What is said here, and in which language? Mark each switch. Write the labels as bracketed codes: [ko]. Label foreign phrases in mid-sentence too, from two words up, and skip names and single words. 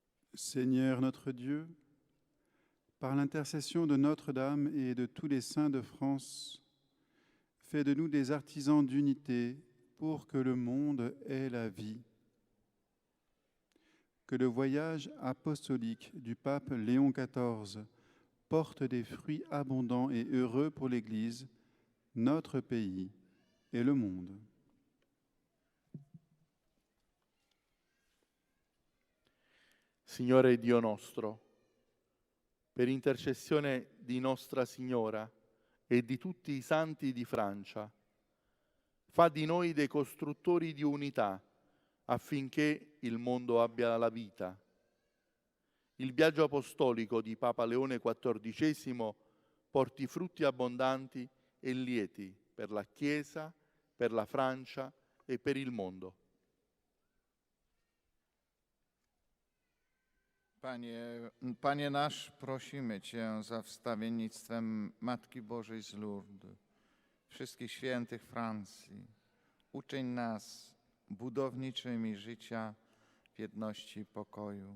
[fr] Seigneur notre Dieu, par l'intercession de Notre-Dame et de tous les saints de France, fais de nous des artisans d'unité pour que le monde ait la vie. Que le voyage apostolique du pape Léon XIV porte des fruits abondants et heureux pour l'Église, notre pays et le monde. [it] Signore Dio nostro, per intercessione di Nostra Signora e di tutti i santi di Francia, fa di noi dei costruttori di unità affinché il mondo abbia la vita. Il viaggio apostolico di Papa Leone XIV porti frutti abbondanti e lieti per la Chiesa, per la Francia e per il mondo. [pl] Panie nasz, prosimy Cię za wstawiennictwem Matki Bożej z Lourdes, wszystkich świętych Francji. Uczyń nas budowniczymi życia w jedności i pokoju.